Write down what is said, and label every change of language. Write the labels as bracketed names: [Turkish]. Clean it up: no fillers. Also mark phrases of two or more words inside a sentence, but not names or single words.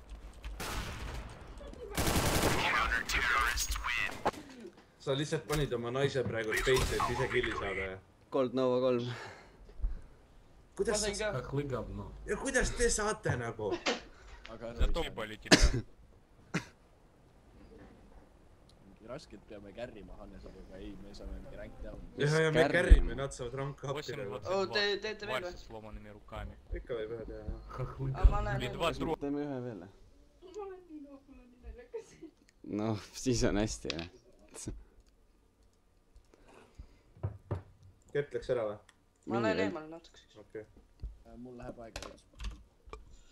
[Estonian] Sa lihtsalt panid oma naise praegu space'i, et ise killi saada ja. Cold Nova 3. Ma Kuidas sain ka. ja kuidas te saate nagu? Aga raskelt peame kärrima Hannesega, aga ei, me saame mingi [English] rank down. [Estonian] Ja me kärrime, nad saavad [English] rank up'i [Estonian] teha. Teete veel või? [Russian] Сломанными руками. [Estonian] Ikka võib ühe teha, jah. Ma näen. Teeme ühe veel. ma olen nii noor, mul on nii naljakas. No, siis on hästi, jah. Kert läks ära või? Ma lähen eemale natuke siis. Okei. Mul läheb aega veits.